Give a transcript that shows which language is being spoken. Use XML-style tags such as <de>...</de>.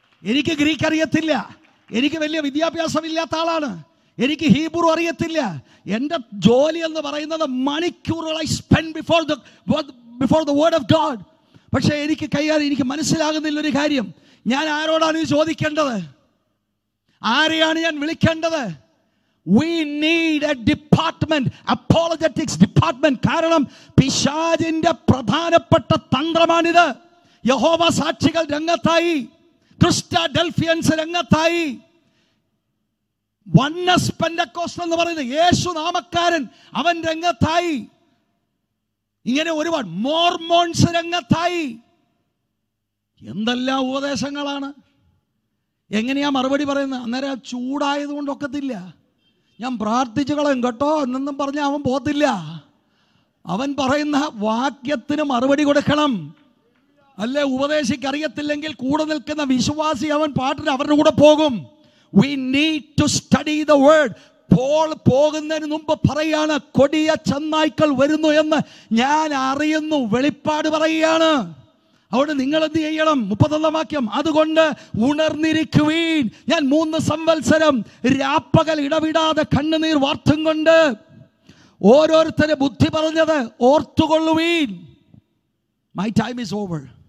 <ml>എനിക്ക് ഗ്രീക്ക് അറിയത്തില്ല, എനിക്ക് വലിയ വിദ്യാഭ്യാസമില്ലാത്ത ആളാണ്, എനിക്ക് ഹീബ്രു അറിയത്തില്ല. എൻ്റെ ജോലി എന്ന് പറയുന്നത് മണിക്കൂറുകളായി</ml> <en>Spend before the word of God.</en> <ml>പക്ഷേ എനിക്ക് മനസ്സിലാകുന്നില്ല ഒരു കാര്യം. ഞാൻ ആരോടാണ് ഇത് ചോദിക്കേണ്ടത്? ആരെയാണ് ഞാൻ വിളിക്കേണ്ടത്?</ml> <en>We need a department, apologetics department.</en> <ml>കാരണം പിശാചിന്റെ പ്രധാനപ്പെട്ട തന്ത്രമാണിത്. യഹോവ സാക്ഷികൾ രംഗത്തായി, ക്രിസ്റ്റാഡൽഫിയൻസ് രംഗത്തായി, വണ്ണസ് പെന്തക്കോസ്റ്റ് എന്ന് പറയുന്നത് യേശു നാമക്കാരൻ അവൻ രംഗത്തായി, ഇങ്ങനെ ഒരുപാട് മോർമോൺസ് രംഗത്തായി. എന്തെല്ലാം ഉപദേശങ്ങളാണ്! എങ്ങനെയാ മറുപടി പറയുന്നത്? അന്നേരം ചൂടായതുകൊണ്ട് ഒക്കത്തില്ല. ഞാൻ പ്രാർത്ഥിച്ചു കളയും കേട്ടോ എന്നൊന്നും പറഞ്ഞാൽ അവൻ പോകത്തില്ല. അവൻ പറയുന്ന വാക്യത്തിന് മറുപടി കൊടുക്കണം. അല്ലെ, ഉപദേശിക്കറിയത്തില്ലെങ്കിൽ കൂടെ നിൽക്കുന്ന വിശ്വാസി അവൻ പാട്ടിന് അവരുടെ കൂടെ പോകും.</ml> <en>We need to study the word.</en> <ml>Paul പോകുന്നതിന് മുമ്പ് പറയാണ്, കൊടിയ ചെന്നായ്ക്കൾ വരുന്നു എന്ന് ഞാൻ അറിയുന്നു. വെളിപ്പാട് പറയുകയാണ്. അവിടെ നിങ്ങൾ എന്ത് ചെയ്യണം? 31 വാക്യം, അതുകൊണ്ട് ഉണർന്നിരിക്കുവീൻ, ഞാൻ 3 സംവത്സരം രാപ്പകൽ ഇടവിടാതെ കണ്ണുനീർ വാർത്തും കൊണ്ട് ഓരോരുത്തരെ ബുദ്ധി പറഞ്ഞത് ഓർത്തുകൊള്ളുവീൻ.</ml> <en>My time is over.</en>